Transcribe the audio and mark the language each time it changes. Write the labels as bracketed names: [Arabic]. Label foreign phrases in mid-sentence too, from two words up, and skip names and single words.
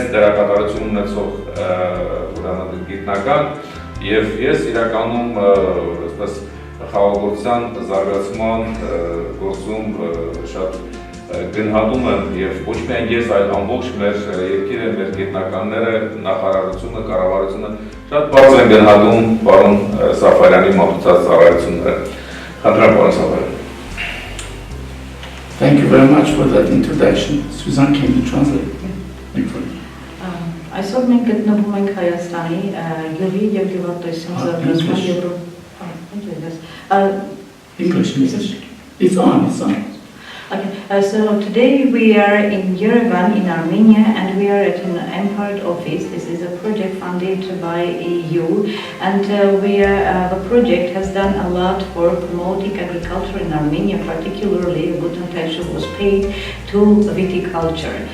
[Armenian] դերակատարություն ունեցող ուրեմն գիտնական եւ ես իրականում այսպես խաղողագործության զարգացման գործում շատ գնահատում եմ եւ ոչ միայն ես, այլ ամբողջ մեր երկիրը, մեր գիտնականները, նախարարությունը, կառավարությունը շատ բարձր են գնահատում պարոն Սաֆարյանի մատուցած ծառայությունները։ Խնդրեմ պարոն Սաֆարյան։ [English] Thank you very much for that introduction. Susan, can you translate? [Armenian] Այսօր մենք գտնվում ենք Հայաստանի գյուղի եւ գյուղատնտեսության զարգացման Եվրոպա [English] English, it's on. Okay, so today we are in Yerevan in Armenia and we are at an MPART office. This is a project funded by EU and the project has done a lot for promoting agriculture in Armenia, particularly a good attention was paid to viticulture.